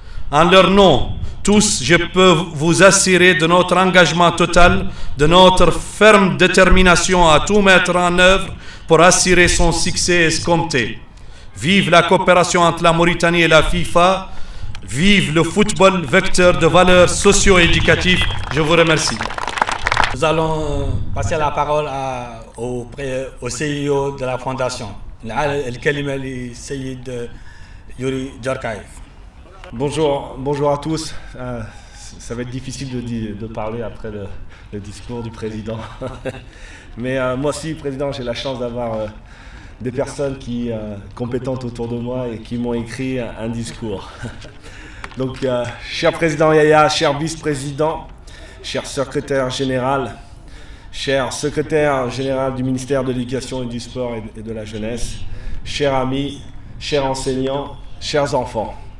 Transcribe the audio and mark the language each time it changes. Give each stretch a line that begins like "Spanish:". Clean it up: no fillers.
French: En leur nom, tous, je peux vous assurer de notre engagement total, de notre ferme détermination à tout mettre en œuvre pour assurer son succès escompté. Vive la coopération entre la Mauritanie et la FIFA. Vive le football, vecteur de valeurs socio-éducatives. Je vous remercie. Nous allons passer la parole au CIO de la fondation.
Arabic: الكلمة للسيد يوري جاركايف.
French: Bonjour à tous. Ça va être difficile de parler après le discours du président. Mais moi aussi, président, j'ai la chance d'avoir des personnes compétentes autour de moi et qui m'ont écrit un discours. Donc, cher président Yaya, cher vice-président, cher secrétaire général, cher secrétaire général du ministère de l'Éducation et du Sport et de la Jeunesse, chers amis, chers enseignants, chers enfants.